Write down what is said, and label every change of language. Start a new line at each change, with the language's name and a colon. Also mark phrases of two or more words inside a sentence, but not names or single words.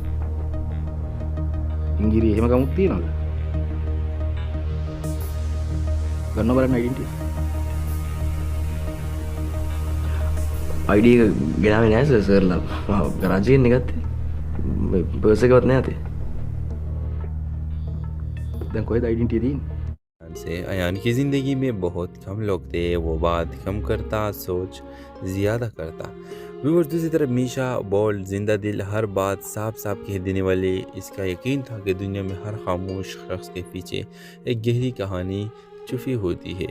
Sinhala: ඉංගිරි එහෙම ගමුත් තියනවද? ගන්න බලන්න ඩෙන්ටි. ID එක ගෙනාවේ නෑ සර්ලා ගරාජයෙන් ගත්තේ පර්ස් එකවත් නෑ අතේ. දැන් කොහෙද ඩෙන්ටි තියෙන්නේ?
Hindi: से अयान की ज़िंदगी में बहुत कम लोग थे वो बात कम करता सोच ज़्यादा करता व्यूअर्स दूसरी तरफ मीशा बोल्ड जिंदा दिल हर बात साफ साफ कह देने वाले इसका यकीन था कि दुनिया में हर खामोश शख्स के पीछे एक गहरी कहानी छुपी होती है।